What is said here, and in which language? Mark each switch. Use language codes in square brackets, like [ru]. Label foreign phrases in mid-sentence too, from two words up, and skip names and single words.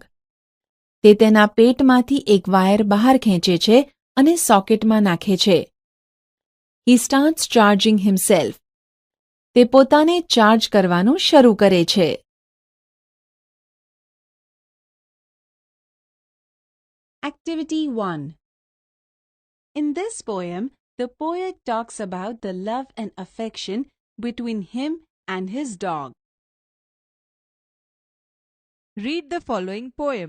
[gu] તે તેના પેટમાંથી એક વાયર બહાર ખેંચે છે અને સોકેટમાં નાખે છે. [en] He starts charging himself. [gu] તે પોતાને ચાર્જ કરવાનું શરૂ કરે છે. [en] Activity 1. In this poem, the poet talks about the love and affection between him and his dog. Read the following poem.